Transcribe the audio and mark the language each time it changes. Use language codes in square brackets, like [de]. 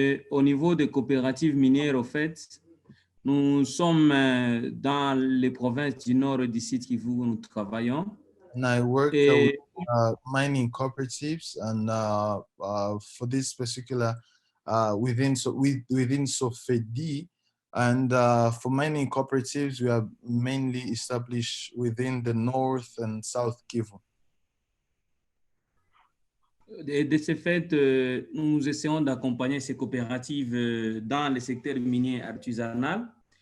[fr] Au niveau des coopératives minières, au fait, nous sommes dans les provinces du nord du site Kivu où nous travaillons. [en] And I work with mining cooperatives, and for this particular within SOFEDI, and for mining cooperatives, we are mainly established within the North and South Kivu. [fr] De ce fait, nous essayons d'accompagner ces coopératives dans le secteur minier artisanal.